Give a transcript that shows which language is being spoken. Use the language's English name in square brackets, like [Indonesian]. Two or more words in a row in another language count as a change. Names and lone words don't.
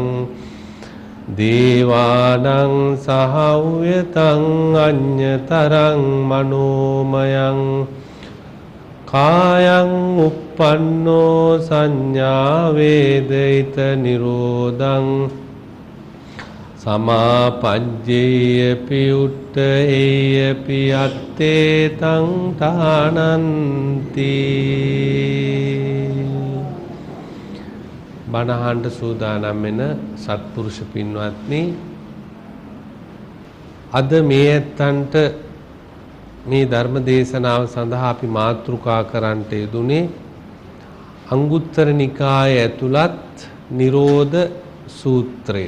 [Pali] දේවානං සහව්‍යතං අඤ්ඤතරං මනෝමයං කායං uppannෝ සංඥා වේදිත නිරෝධං සමාපජ්ජේයපි උත්තේයපි අත්තේ තං තානන්ති [Sinhala] බණහන්ට සූදානම් වෙන සත්පුරුෂ පින්වත්නි අද මේ ඇත්තන්ට මේ ධර්ම දේශනාව සඳහා අපි මාතෘකා කරන්නට යෙදුනේ අංගුත්තර නිකායේ ඇතුළත් නිරෝධ සූත්‍රය.